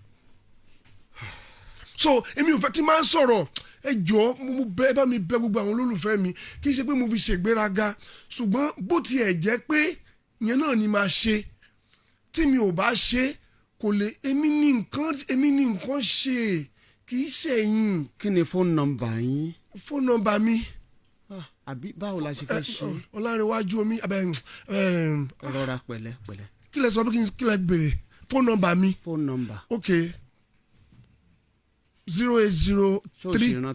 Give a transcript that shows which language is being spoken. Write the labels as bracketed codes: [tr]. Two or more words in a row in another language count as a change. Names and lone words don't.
[yo] so èmi ò fẹ́ tí máa ń sọ̀rọ̀ ẹ jọ̀ọ́ mo bẹ̀ bá mi bẹ̀ gbogbo àwọn olólùfẹ́ mi kì í ṣe pé mo fi ṣègbéraga ṣùgbọ́n bó tiẹ̀ jẹ́ pé yẹn náà ni máa ṣe tí mi ò bá ṣe kò lè èmi ní nǹkan ṣe kì í ṣẹ̀yìn. kí ni [en] phone number [yo] yín. [en] phone number mi. [yo] àbí báwo la ṣe fẹ́ ṣe. Ọlárẹ̀wájú omi rọra pẹ̀lẹ́. kí lẹ sọ pé kí lẹ béèrè [en] phone number [yo] mi. [en] phone number. okay 080 3